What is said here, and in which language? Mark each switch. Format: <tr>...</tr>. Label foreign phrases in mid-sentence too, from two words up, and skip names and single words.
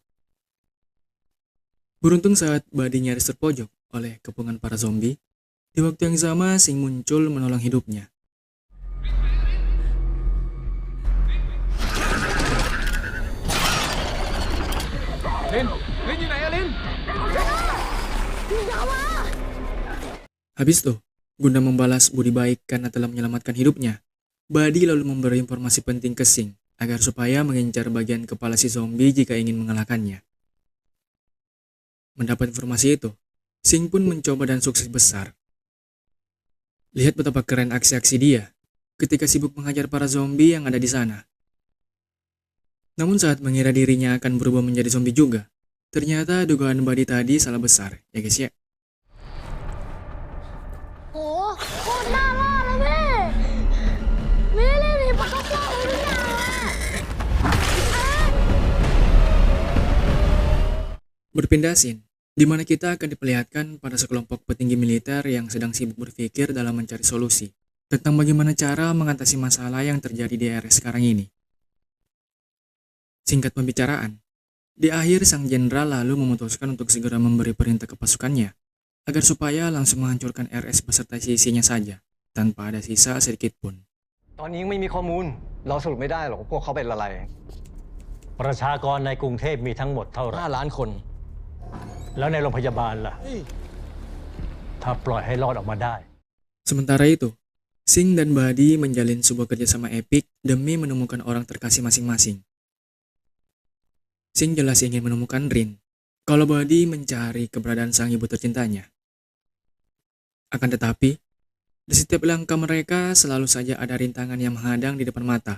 <id>Beruntung saat Buddy nyaris terpojok oleh kepungan para zombie, di waktu yang sama Sing muncul menolong hidupnya.</id> <th>Lin อยู่ไหนอะลิน</th> <id>Habis itu, guna membalas budi baik karena telah menyelamatkan hidupnya, Buddy lalu memberi informasi penting ke Sing agar supaya mengincar bagian kepala si zombie jika ingin mengalahkannya. Mendapat informasi itu, Sing pun mencoba dan sukses besar. Lihat betapa keren aksi-aksi dia ketika sibuk menghajar para zombie yang ada di sana. Namun saat mengira dirinya akan berubah menjadi zombie juga, ternyata dugaan Buddy tadi salah besar, ya guys ya.</id> <th>โอ้โคตรน่ารอดเลยพี่ไม่ได้เล่นหิมะก็ฟองเลยนะ</th> <id>Berpindah scene, di mana kita akan diperlihatkan pada sekelompok petinggi militer yang sedang sibuk berpikir dalam mencari solusi tentang bagaimana cara mengatasi masalah yang terjadi di RS sekarang ini. Singkat pembicaraan, di akhir sang jenderal lalu memutuskan untuk segera memberi perintah ke pasukannya agar supaya langsung menghancurkan RS beserta isinya saja, tanpa ada sisa sedikit pun.</id> <th>ตอนนี้ยังไม่มีข้อมูล เราสรุปไม่ได้หรอกพวกเขาเป็นอะไร ประชากรในกรุงเทพมีทั้งหมดเท่าไหร่ 5 ล้านคน แล้วในโรงพยาบาลล่ะ ถ้าปล่อยให้รอดออกมาได้</th> <id>Sementara itu, Sing dan Buddy menjalin sebuah kerjasama epik demi menemukan orang terkasih masing-masing. Sing jelas ingin menemukan Rin, kalau Buddy mencari keberadaan sang ibu tercintanya. Akan tetapi, di setiap langkah mereka selalu saja ada rintangan yang menghadang di depan mata.</id>